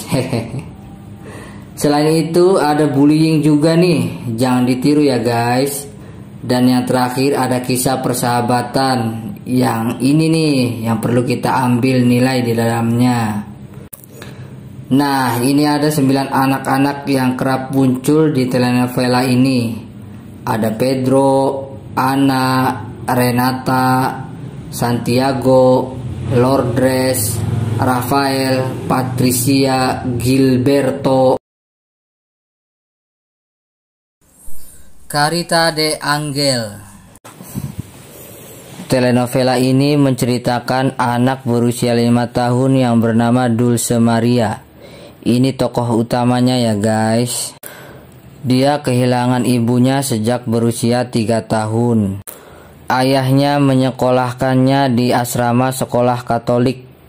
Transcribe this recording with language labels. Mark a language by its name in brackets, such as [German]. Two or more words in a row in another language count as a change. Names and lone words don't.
[Indonesian] Selain itu ada bullying juga nih, jangan ditiru ya guys. Dan yang terakhir ada kisah persahabatan. Yang ini nih yang perlu kita ambil nilai di dalamnya. Nah, ini ada 9 anak-anak yang kerap muncul di telenovela ini. Ada Pedro, Ana, Renata, Santiago, Lourdes, Rafael, Patricia, Gilberto, Carita de Angel. Telenovela ini menceritakan anak berusia 5 tahun yang bernama Dulce Maria. Ini tokoh utamanya ya guys. Dia kehilangan ibunya sejak berusia 3 tahun. Ayahnya menyekolahkannya di asrama sekolah Katolik.